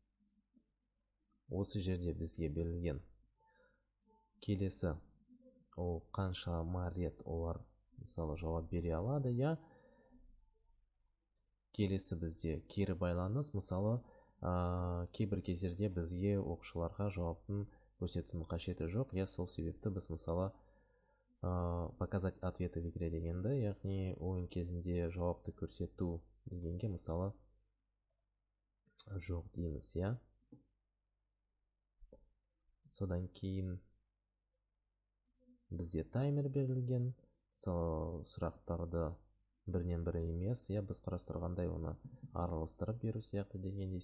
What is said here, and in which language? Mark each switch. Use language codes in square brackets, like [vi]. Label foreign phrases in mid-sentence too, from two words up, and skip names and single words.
[kk] Осы жерде бізге берілген келесі, ол қаншама рет олар мысалы жауап бере алады, иә. Келесі бізде кері байланыс, мысалы кейбір кездерде бізге оқушыларға жауаптың көрсетудің қажеті жоқ, иә, сол себепті біз мысалы [ru] показать ответы в игре [kk] дегенді, яғни ойын кезінде жауапты көрсету дегенге мысалы жоқ дейміз, иә. Содан кейін бізде таймер берілген, мысалы сұрақтарды бірінен бірі емес, иә, біз қарастырғандай оны араластырып беру сияқты дегендей.